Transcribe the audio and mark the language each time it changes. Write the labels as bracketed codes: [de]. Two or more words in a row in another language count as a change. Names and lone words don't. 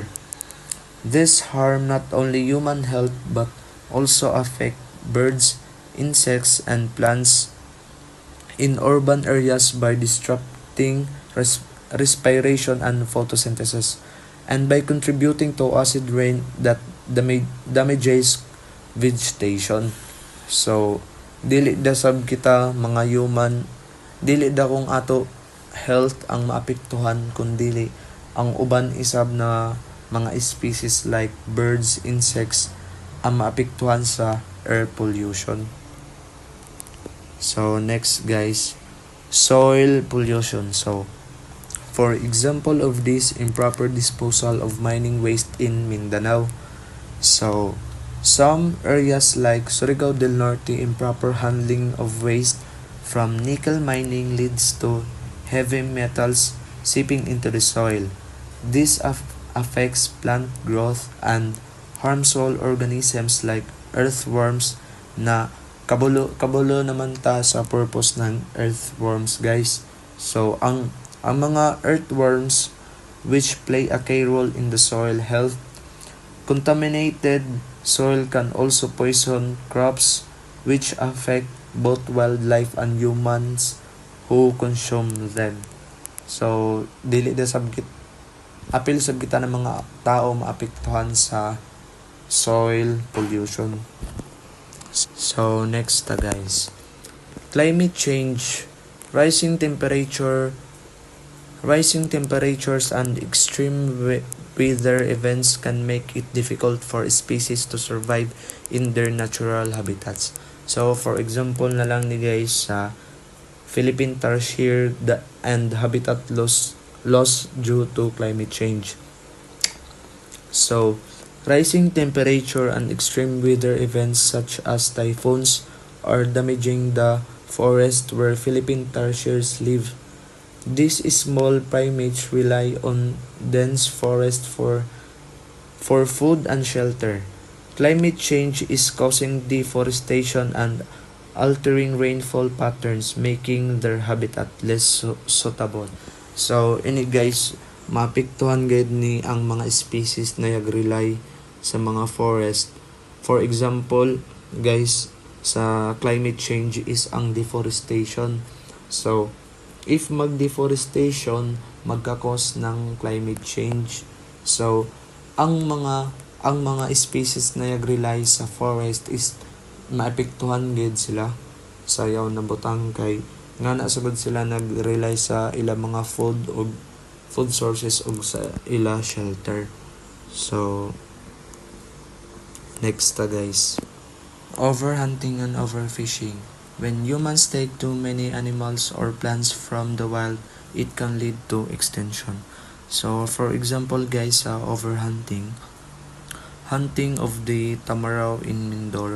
[en] This harm not only human health but also affect birds, insects, and plants in urban areas by disrupting respiration and photosynthesis, and by contributing to acid rain that damages vegetation. [ceb] So dili da sab kita mga human, dili da kung ato health ang maapektuhan kundi ang uban isab na mga [en] species like birds, insects [ceb] ang maapektuhan sa [en] air pollution. So next guys, soil pollution. So for example of this, improper disposal of mining waste in Mindanao. So some areas like Surigao del Norte, improper handling of waste from nickel mining leads to heavy metals seeping into the soil. This affects plant growth and harms soil organisms like earthworms [ceb] na kabulo naman ta sa [en] purpose ng earthworms guys. So [ceb] ang mga [en] earthworms which play a key role in the soil health. Contaminated soil can also poison crops which affect both wildlife and humans who consume them. [ceb] So dili da sabgit apil sab kita ng mga tao maapektuhan sa [en] soil pollution. So next guys, climate change. Rising temperatures and extreme weather events can make it difficult for species to survive in their natural habitats. So for example [ceb] na lang ni guys sa [en] Philippine tarsier and habitat loss due to climate change. So rising temperature and extreme weather events such as typhoons are damaging the forest where Philippine tarsiers live. These small primates rely on dense forest for food and shelter. Climate change is causing deforestation and altering rainfall patterns, making their habitat less suitable. [ceb] So ini guys, maapektuhan gid ni ang mga species na rely sa mga forest. [en] For example guys, sa climate change is ang deforestation. [ceb] So if mag-deforestation, magka-cause ng [en] climate change. [ceb] So ang mga species na rely sa forest is maapektuhan gid sila. Sayaw na butang kay nga nasagod sila nag-rely sa ilang mga food sources o sa ila shelter. [en] So next guys, overhunting and overfishing. When humans take too many animals or plants from the wild, it can lead to extinction. So for example guys, sa overhunting, hunting of the tamaraw in Mindoro.